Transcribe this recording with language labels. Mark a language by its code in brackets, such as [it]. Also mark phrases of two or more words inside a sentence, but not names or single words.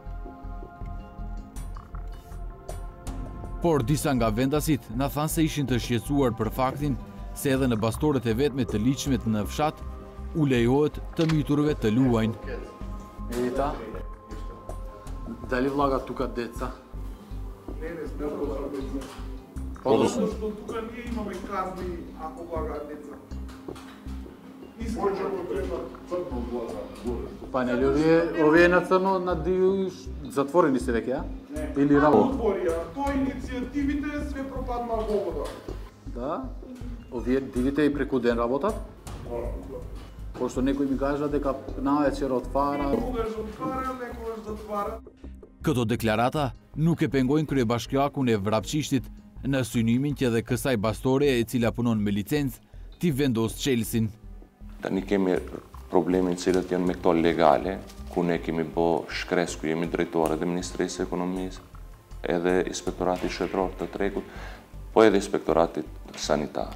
[sq] Por disa nga vendasit na thanë se ishin të shqetësuar për faktin se edhe në bastoret e vetme të ligjshmet në fshat u lejohet të miturve të luajnë. [mk] Edita, дали влага тука деца. Тука ние имаме казни ако влагаат деца. Панели, овие на црно на диву затворени се веќе, а? Или работа? Тоа иницијативите све пропадна во вода. Да? Овие дивите и преку ден работат? Пошто некои ми кажа дека навечер отвара. Некогаш отвара, некогаш затвара. [sq] Këto deklarata nuk e pengojnë kryebashkiakun e Vrapçishtit në synimin që edhe kësaj bastore e cila punon me licencë t'i vendos çelësin. Tani kemi problemin cilët janë me këto legale, ku ne kemi bo shkres, ku jemi drejtore dhe Ministrisë Ekonomisë, edhe Inspektorati Shtetëror të Tregut, po edhe Inspektorati Sanitar.